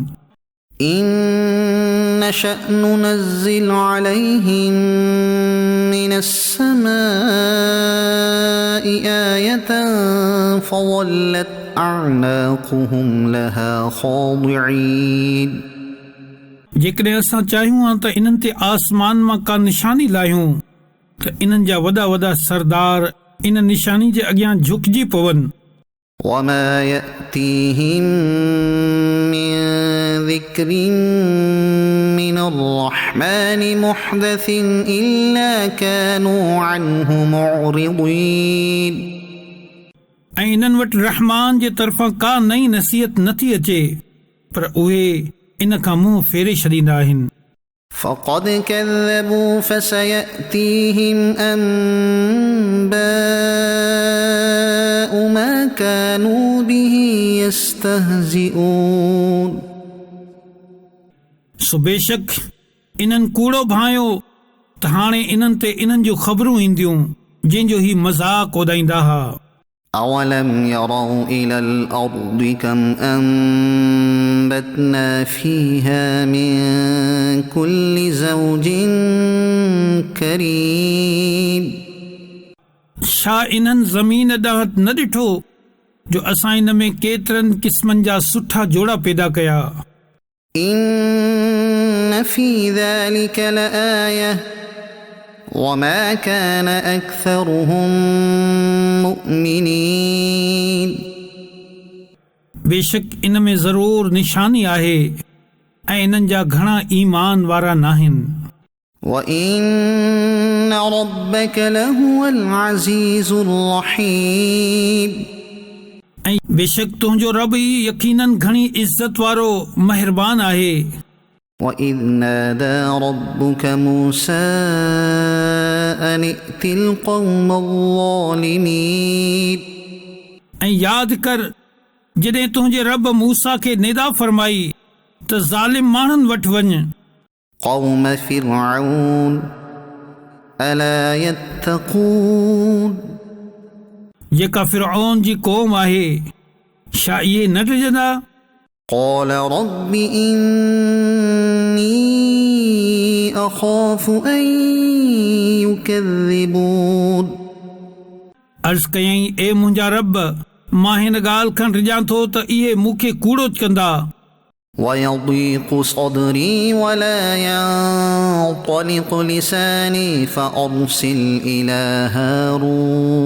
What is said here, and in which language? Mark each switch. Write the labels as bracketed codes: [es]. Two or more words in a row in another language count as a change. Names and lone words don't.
[ar] إن نشأ ننزل عليهم من السماء آية فظلت أعناقهم لها خاضعين. [sd] जेकॾहिं असां चाहियूं हा त इन्हनि ते आसमान मां का निशानी लाहियूं त इन्हनि जा वॾा वॾा सरदार इन निशानी जे अॻियां झुकिजी पवनि। [ar] وما يأتيهم من ذكر من الرحمن محدث إلا كانوا عنه معرضين. [sd] ऐं इन्हनि वटि रहमान जे तरफ़ां का नई नसीहत नथी अचे पर उहे इन खां मुंहुं फेरे छॾींदा आहिनि। [ar] فقد كذبوا فسيأتيهم أنباء ما كانوا به يستهزئون. [sd] सो बेशक इन्हनि कूड़ो भायो त हाणे इन्हनि ते इन्हनि जूं ख़बरूं ईंदियूं जंहिंजो ही मज़ाक उॾाईंदा हुआ। [ar] أولم يروا إلى الأرض كم أنبتنا فيها من كل زوج كريم. [sd] छा इन्हनि ज़मीन ॾांहुं न ॾिठो जो असां इन में केतिरनि क़िस्मनि जा सुठा जोड़ा पैदा कया। [ar] إن في ذلك لآية وما كان أكثرهم مؤمنين. [sd] बेशक इन में ज़रूर निशानी आहे ऐं इन्हनि जा घणा ईमान वारा नाहिनि। [ar] وإن ربك لهو العزيز الرحيم. [sd] ऐं बेशक तुंहिंजो रब ई यकीनन घणी इज़त वारो मेहरबान आहे। [ar] وإذ نادى ربك موسى أن ائت القوم الظالمين. [sd] ऐं यादि कर जॾहिं तुंहिंजे रब मूसा खे निदा फरमाई त ज़ालिम माण्हुनि वटि वञ। [ar] قوم فرعون ألا يتقون. [sd] जेका फ़िरऔन जी क़ौम आहे छा इहे न ॾिजंदा। [ar] قال رب إني أخاف أن يكذبون. [sd] अर्ज़ कयईं, ए मुंहिंजा रब, मां हिन ॻाल्हि खां रिॼां थो त इहे मूंखे कूड़ो कंदा। [ar] ويضيق صدري ولا ينطلق لساني فأرسل إلى هارون.